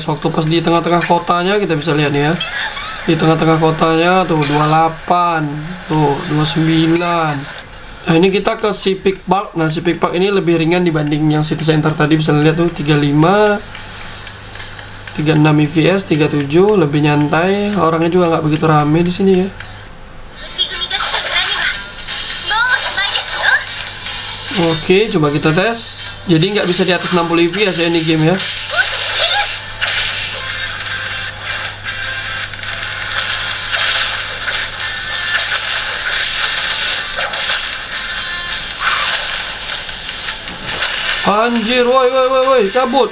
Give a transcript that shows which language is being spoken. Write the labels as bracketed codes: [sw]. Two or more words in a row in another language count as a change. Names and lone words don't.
[id] Waktu pas di tengah-tengah kotanya kita bisa lihat nih ya. Di tengah-tengah kotanya tuh 28, tuh 29. Nah, ini kita ke si Peak Park. Nah, si Peak Park ini lebih ringan dibanding yang [en] city center [id] tadi. Bisa lihat tuh 35, 36 fps, 37, lebih nyantai. Orangnya juga nggak begitu rame di sini ya. [ja] 雪組が来たからにはもうおしまいですよ。 [id] Oke, coba kita tes. Jadi nggak bisa di atas 60 fps ya ini game ya. Anjir, woi, cabut.